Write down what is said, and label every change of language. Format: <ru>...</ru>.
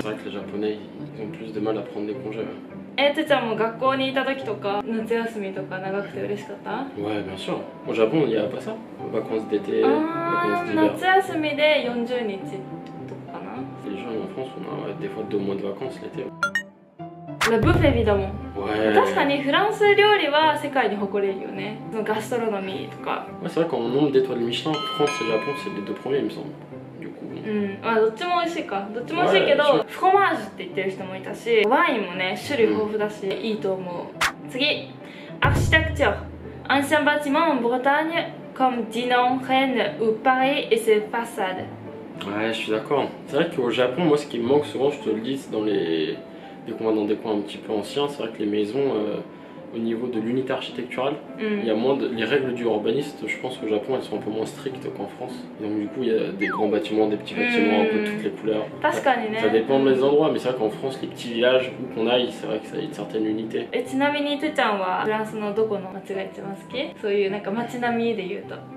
<fr>C'est vrai que les Japonais ils ont plus de mal à prendre des congés.</fr> <ja>てちゃんも学校にいた時とか夏休みとか長くて嬉しかった？</ja> <fr>Ouais, bien sûr. Au Japon, il n'y a pas ça. Vacances d'été, vacances d'hiver.</fr> <ja>夏休みで40日とかかな。</ja> <fr>Les gens en France, on a des fois 2 mois de vacances l'été. La bouffe évidemment。 Ouais.</fr> <ja>確かにフランス料理は世界に誇れるよね。ガストロノミーとか。</ja> <fr>Ouais, c'est vrai qu'en nombre d'étoiles Michelin, France et Japon, c'est les 2 premiers, il me semble.</fr> <ja>どっちも美味しいか。どっちも美味しいけど、フロマージュって言ってる人もいたし、ワインもね種類豊富だし、いいと思う。</ja> <fr>次、architecture ancien bâtiment en Bretagne comme Dinan, Rennes ou Paris et ses façades. Ouais, je suis d'accord. C'est vrai qu'au Japon, moi, ce qui me manque souvent, je te le dis, c'est dans les... Dès qu'on va dans des coins un petit peu anciens, c'est vrai que les maisons, au niveau de l'unité architecturale, il y a moins de... Les règles du urbaniste, je pense qu'au Japon, elles sont un peu moins strictes qu'en France. Et donc du coup, il y a des grands bâtiments, des petits bâtiments, un peu toutes les couleurs. Ça dépend des endroits, mais c'est vrai qu'en France, les petits villages où qu'on aille, c'est vrai que ça a une certaine unité.</fr> <ja>ちなみにてちゃんはフランスのどこの街が一番好き？そういうなんか街並みで言うと。</ja>